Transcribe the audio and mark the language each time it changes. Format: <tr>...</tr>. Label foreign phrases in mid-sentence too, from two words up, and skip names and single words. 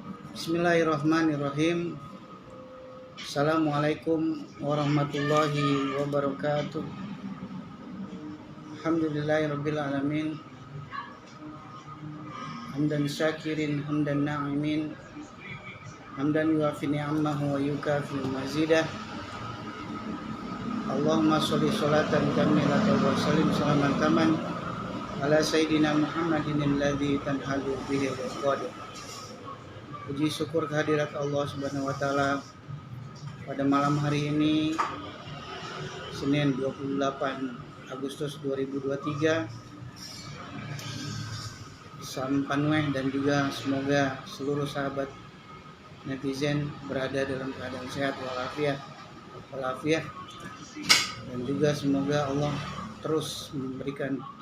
<ar>بسم الله الرحمن الرحيم. السلام عليكم ورحمة الله وبركاته. الحمد لله رب العالمين. حمد الشاكرين، حمد الناعمين، حمدا يوافي نعمه ويكافئ مزيده. اللهم صل صلاة كاملة وسلم سلاما تاما على سيدنا محمد الذي تنحل به العقد.</ar> <id>Puji syukur kehadirat Allah</id> <ar>سبحانه وتعالى</ar> <id>pada malam hari ini Senin 28 Agustus 2023. Sampun dan juga semoga seluruh sahabat netizen berada dalam keadaan sehat walafiat, dan juga semoga Allah terus memberikan</id>